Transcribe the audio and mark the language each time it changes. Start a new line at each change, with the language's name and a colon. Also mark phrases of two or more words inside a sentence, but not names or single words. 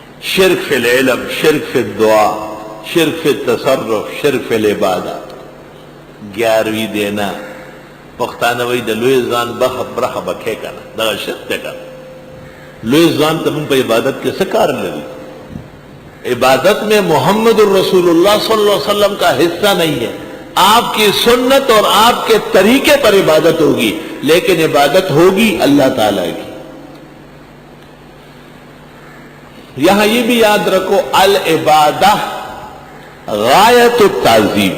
Arabic: شرک فی العلم، شرک فی الدعا، شرک فی التصرف، شرک فی العبادت.
Pashto: 11ویں دینا پښتانه وایي د لوی ځان برخه بکې کنه، دغه شرک دی کنه. لوی ځان ته موږ په عبادت کې څه کار لري؟
Urdu: عبادت میں محمد الرسول اللہ صلی اللہ علیہ وسلم کا حصہ نہیں ہے. آپ کی سنت اور آپ کے طریقے پر عبادت ہوگی، لیکن عبادت ہوگی اللہ تعالیٰ کی. یہاں یہ بھی یاد رکھو،
Arabic: العبادہ غایت التعظیم.